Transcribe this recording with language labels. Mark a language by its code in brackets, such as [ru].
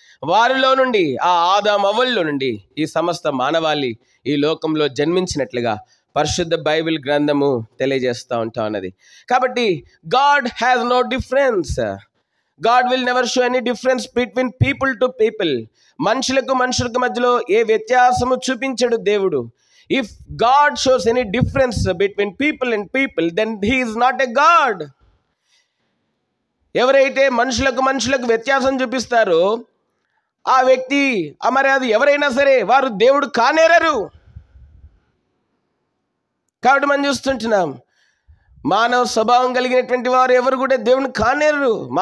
[te] వారిలో నుండి ఆ ఆదాము అవ్వల్లో నుండి ఈ సమస్త మానవాళి ఈ లోకంలో జన్మించినట్లుగా పరిశుద్ధ బైబిల్ గ్రంథము తెలియజేస్తూ ఉంటా ఉన్నది. [en] కాబట్టి God has no difference. God will never show any difference between people to people. [te] మనుషులకు మధ్యలో ఏ వ్యత్యాసము చూపించడు దేవుడు. [en] If God shows any difference between people and people, then he is not a God. [te] ఎవరైతే మనుషులకు వ్యత్యాసం చూపిస్తారో ఆ వ్యక్తి మరి అది ఎవరైనా సరే వారు దేవుడు కానేరరు. కాబట్టి మనం చూస్తుంటున్నాం, మానవ స్వభావం కలిగినటువంటి వారు ఎవరు కూడా దేవుని కానేరరు.